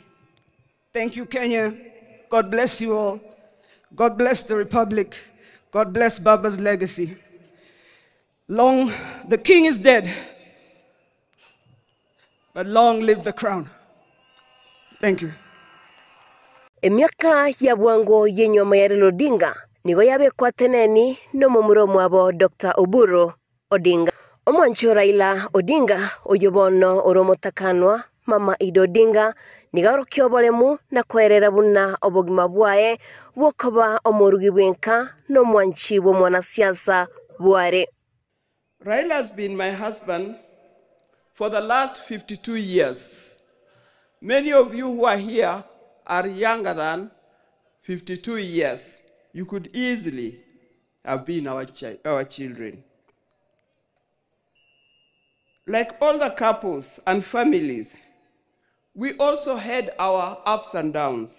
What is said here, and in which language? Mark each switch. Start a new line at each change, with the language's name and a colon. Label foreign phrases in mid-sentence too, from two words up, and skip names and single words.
English: Thank you, Kenya. God bless you all. God bless the Republic. God bless Baba's legacy. Long, the king is dead, but long live the crown. Thank you.
Gusii: Emiaka ya bwango yenyoma ya Raila Odinga nigo yabekwa teneni no mumuro mwabo Dr. Oburu Odinga. Omwancho Raila Odinga oyobono oromotakanwa mama Ido Odinga nigarokyo bolemu na kwerera buna obogima bwaye bwokoba omurugi bwenka no mwanchi bo mwanasiasa bware.
English: Raila has been my husband for the last 52 years. Many of you who are here are younger than 52 years. You could easily have been our children. Like all the couples and families, we also had our ups and downs.